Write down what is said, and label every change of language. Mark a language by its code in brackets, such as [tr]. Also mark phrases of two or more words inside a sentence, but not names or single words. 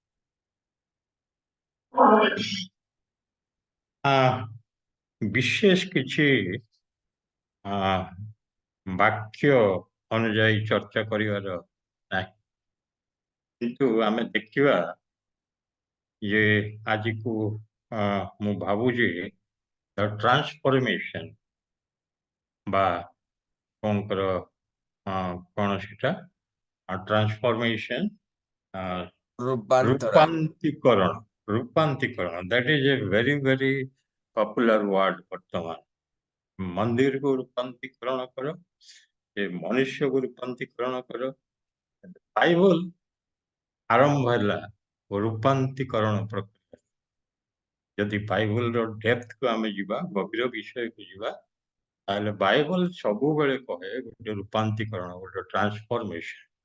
[or] ବିଶେଷ କିଛି ବାକ୍ୟ ଅନୁଯାୟୀ ଚର୍ଚ୍ଚା କରିବାର ନାହିଁ, କିନ୍ତୁ ଆମେ ଦେଖିବା ଯେ ଆଜିକୁ ମୁଁ ଭାବୁଛି ଟ୍ରାନ୍ସଫର୍ମେସନ ବା କଣଙ୍କର କଣ ସେଟା ଟ୍ରାନ୍ସଫର୍ମେସନ ରୂପାନ୍ତରଣ। ରୂପାନ୍ତରୀକରଣ [en] that is a very very popular word [or] ବର୍ତ୍ତମାନ। ମନ୍ଦିରକୁ ରୂପାନ୍ତରୀକରଣ କର, ସେ ମନୁଷ୍ୟକୁ ରୂପାନ୍ତରୀକରଣ କର। ବାଇବଲ ଆରମ୍ଭ ହେଲା ରୂପାନ୍ତରୀକରଣ ପ୍ରକ୍ରିୟା। ଯଦି ବାଇବଲର ଡେପ୍ଥକୁ ଆମେ ଯିବା, ଗଭୀର ବିଷୟକୁ ଯିବା, ତାହେଲେ ବାଇବଲ ସବୁବେଳେ କହେ ଗୋଟେ ରୂପାନ୍ତରୀକରଣ, ଗୋଟେ ଟ୍ରାନ୍ସଫର୍ମେସନ।